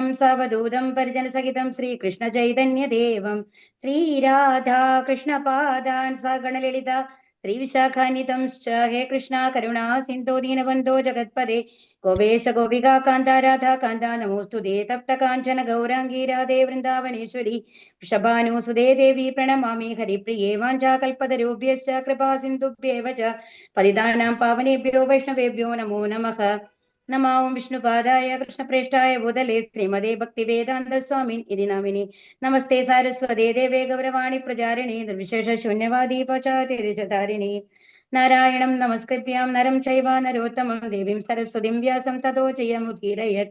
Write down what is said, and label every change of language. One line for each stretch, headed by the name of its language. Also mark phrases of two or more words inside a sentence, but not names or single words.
Sanskrit: सावधूतं परिजनसहितं श्रीकृष्णचैतन्यदेवं श्रीराधा कृष्णपादान् सगणललित श्रीविशाखान्वितं हे कृष्ण करुणा सिन्धो दीनबन्धो जगत्पदे गोपेश गोपिका कान्त राधा कान्त नमोस्तुते तप्त काञ्चन गौराङ्गी राधे वृन्दावनेश्वरि वृषभानुसुते देवि प्रणमामि हरिप्रिये वाञ्चाकल्पतरुभ्यश्च कृपा सिन्धुभ्येव च पतितानां पावनेभ्यो वैष्णवेभ्यो नमो नमः. नमो विष्णुपादाय कृष्णप्रेष्ठाय भूतले श्रीमते भक्तिवेदान्त स्वामिन् इति नामिनि. नमस्ते सारस्वते देवे गौरवाणि प्रचारिणि निर्विशेष शून्यवादि पचारिणि. नारायणं नमस्कृत्यां नरं चैव नरोत्तमं देवीं सरस्वतिं व्यासं ततो जयमुदीरयत्.